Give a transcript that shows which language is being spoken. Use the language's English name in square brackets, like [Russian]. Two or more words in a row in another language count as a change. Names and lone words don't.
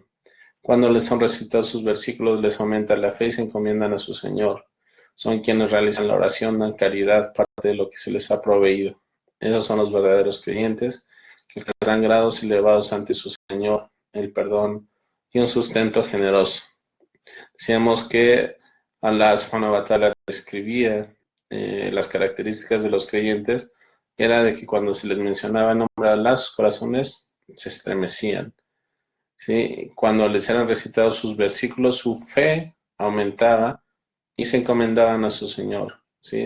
[Spanish] Cuando les son recitados sus versículos, les aumenta la fe y se encomiendan a su Señor. Son quienes realizan la oración, dan caridad, parte de lo que se les ha proveído. Esos son los verdaderos creyentes, que alcanzan grados elevados ante su Señor, el perdón y un sustento generoso. Decíamos que Allah [Arabic] سبحانه وتعالى [Spanish] describía las características de los creyentes, era de que cuando se les mencionaba el nombre de Allah, sus corazones se estremecían, ¿sí? Cuando les eran recitados sus versículos, su fe aumentaba y se encomendaban a su Señor, ¿sí?